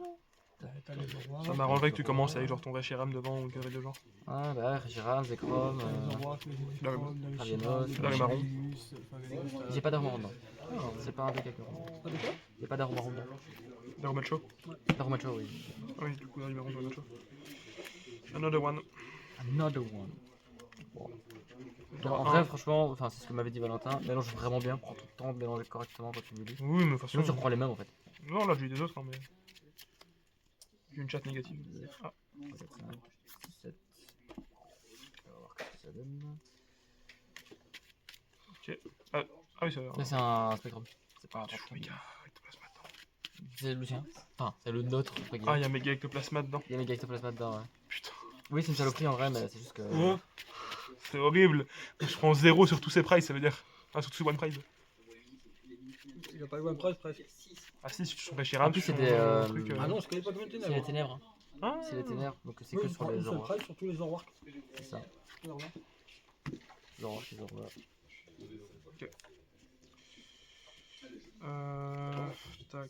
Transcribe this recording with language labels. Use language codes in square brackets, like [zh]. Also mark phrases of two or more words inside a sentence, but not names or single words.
[fr] Ça m'arrangerait que tu commences avec genre ton Reshiram devant ou une connerie de genre. Ah bah, Regiram, Zekrom, Ravienos, Marron. J'ai pas d'armure dedans. C'est pas un deck avec marron. Y'a pas d'armure dedans. Darumacho. Darumacho, oui. Oui, du coup, Darumacho, Darumacho. [en] Another one. Another one. [fr] Bon. Droit En vrai, franchement, enfin, c'est ce que m'avait dit Valentin. Mélange vraiment bien, prends ton temps de mélanger correctement quand tu me dis. Oui, mais de toute façon. Sinon, tu reprends les mêmes en fait. Non, là j'ai eu des autres, hein, mais. J'ai une chat négative. Ah. 4, 5, 6, 7. On va voir ce que ça donne. Ok. Ah oui, ça. Là, c'est un Spectrum. C'est pas un Tu joues méga ectoplasma dedans. C'est le sien. Enfin, c'est le nôtre. Ah, il y a méga ectoplasma dedans. Il y a méga ectoplasma dedans, ouais. Putain. Oui, c'est une saloperie en vrai, mais c'est juste que. Ouais. C'est horrible. Je prends 0 sur tous ces prices, ça veut dire. Enfin, sur tous ces [en] one price. [fr] Il a pas eu [en] one price [fr] presque. Ah si, sur Reshiram, En plus, sur c'est des. Ah non, je connais pas combien de C'est ténèbres. les ténèbres. Ah. C'est les ténèbres, donc c'est Oui, que il sur prend les une seule Zoroark. price sur tous les Zoroark. C'est ça. Zoroark, les Zoroark. Ok. Tac.